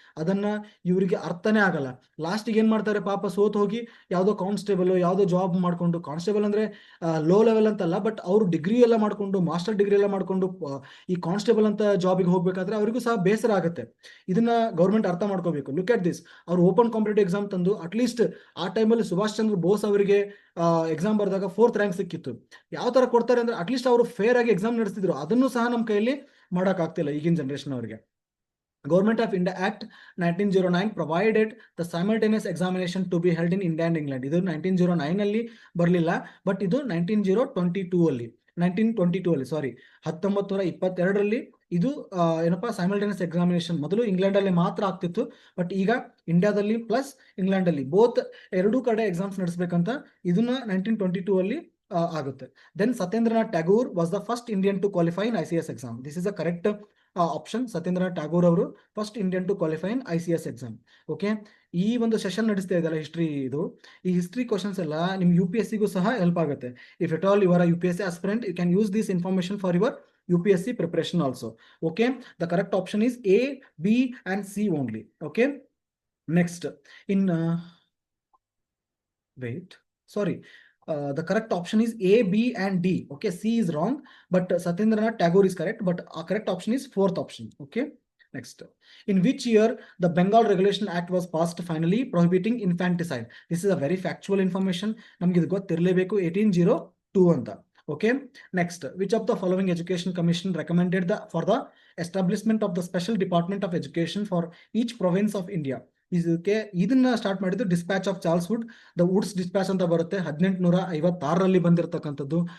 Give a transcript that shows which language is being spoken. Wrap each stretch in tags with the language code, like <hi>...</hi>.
<kn>ಅದನ್ನ ಇವರಿಗೆ ಅರ್ಥನೇ ಆಗಲ್ಲ. ಲಾಸ್ಟಿಗೆ ಏನ್ ಮಾಡ್ತಾರೆ, ಪಾಪ ಸೋತ್ ಹೋಗಿ ಯಾವುದೋ ಕಾನ್ಸ್ಟೇಬಲ್, ಯಾವುದೋ ಜಾಬ್ ಮಾಡ್ಕೊಂಡು, ಕಾನ್ಸ್ಟೇಬಲ್ ಅಂದ್ರೆ ಲೋ ಲೆವೆಲ್ ಅಂತಲ್ಲ, ಬಟ್ ಅವರು ಡಿಗ್ರಿ ಎಲ್ಲ ಮಾಡ್ಕೊಂಡು, ಮಾಸ್ಟರ್ ಡಿಗ್ರಿ ಎಲ್ಲ ಮಾಡ್ಕೊಂಡು ಈ ಕಾನ್ಸ್ಟೇಬಲ್ ಅಂತ ಜಾಬಿಗೆ ಹೋಗ್ಬೇಕಾದ್ರೆ ಅವರಿಗೂ ಸಹ ಬೇಸರ ಆಗುತ್ತೆ. ಇದನ್ನ ಗೌರ್ಮೆಂಟ್ ಅರ್ಥ ಮಾಡ್ಕೋಬೇಕು.</kn> <en>look at this,</en> <kn>ಅವ್ರು ಓಪನ್ ಕಾಂಪಿಟೇಟಿವ್ ಎಕ್ಸಾಮ್ ತಂದು ಅಟ್ಲೀಸ್ಟ್ ಆ ಟೈಮಲ್ಲಿ ಸುಭಾಷ್ ಚಂದ್ರ ಬೋಸ್ ಅವರಿಗೆ ಎಕ್ಸಾಮ್ ಬರೆದಾಗ 4th ರ್ಯಾಂಕ್ ಸಿಕ್ಕಿತ್ತು. ಯಾವ ತರ ಕೊಡ್ತಾರೆ ಅಂದ್ರೆ ಅಟ್ಲೀಸ್ಟ್ ಅವರು ಫೇರ್ ಆಗಿ ಎಕ್ಸಾಮ್ ನಡೆಸ್ತಿದ್ರು. ಅದನ್ನು ಸಹ ನಮ್ಮ ಕೈಯಲ್ಲಿ ಮಾಡಕ್ ಆಗ್ತಿಲ್ಲ ಈಗಿನ ಜನರೇಷನ್ ಅವರಿಗೆ.</kn> <en>Government of India Act 1909 provided the simultaneous examination to be held in India and England.</en> <kn>ಇದು 1909 ಅಲ್ಲಿ ಬರಲಿಲ್ಲ, ಬಟ್ ಇದು 1922 ಅಲ್ಲಿ 1922 ಇದು ಏನಪ್ಪಾ ಸೈಮಲ್ಟೇನಿಯಸ್ ಎಕ್ಸಾಮಿನೇಷನ್ ಮೊದಲು ಇಂಗ್ಲೆಂಡ್ ಅಲ್ಲಿ ಮಾತ್ರ ಆಗ್ತಿತ್ತು, ಬಟ್ ಈಗ ಇಂಡಿಯಾದಲ್ಲಿ ಪ್ಲಸ್ ಇಂಗ್ಲೆಂಡ್ ಅಲ್ಲಿ ಬೋತ್ ಎರಡೂ ಕಡೆ ಎಕ್ಸಾಮ್ಸ್ ನಡೆಸಬೇಕಂತ ಇದನ್ನ 1922 ಅಲ್ಲಿ ಆಗುತ್ತೆ.</kn> <en>Then Satyendranath Tagore was the first Indian to qualify in ICS exam. This is a correct option. Satyendranath Tagore ಅವರು first Indian to qualify in ICS exam.</en> <kn>Okay, ಈ ಒಂದು ಸೆಷನ್ ನಡೆಸ್ತಾ ಇದೆಯಲ್ಲ ಹಿಸ್ಟ್ರಿ, ಈ ಹಿಸ್ಟ್ರಿ ಕ್ವಶನ್ಸ್ ಎಲ್ಲ ನಿಮ್ UPSCಗೂ ಸಹ ಹೆಲ್ಪ್ ಆಗುತ್ತೆ.</kn> <en>If at all you are UPSC aspirant, you can use this information for your UPSC preparation also. Okay, the correct option is A, B and C only. Okay, next in wait, sorry, the correct option is A, B and D. Okay, C is wrong, but Satyendranath Tagore is correct, but our correct option is 4th option. Okay, next, in which year the Bengal Regulation Act was passed finally prohibiting infanticide? This is a very factual information.</en> <kn>ನಮಗೆ ಇದು ಗೊತ್ತಿರಲೇಬೇಕು. 1802 ಅಂತ.</kn> <en>Okay, next, which of the following education commission recommended for the establishment of the special department of education for each province of India?</en> <kn>ಇದನ್ನ start ಮಾಡಿದ್ದು dispatch of Charles wood. The Woods dispatch ಅಂತ ಬರುತ್ತೆ, 1856 ಬಂದಿರತಕ್ಕಂಥದ್ದು.</kn>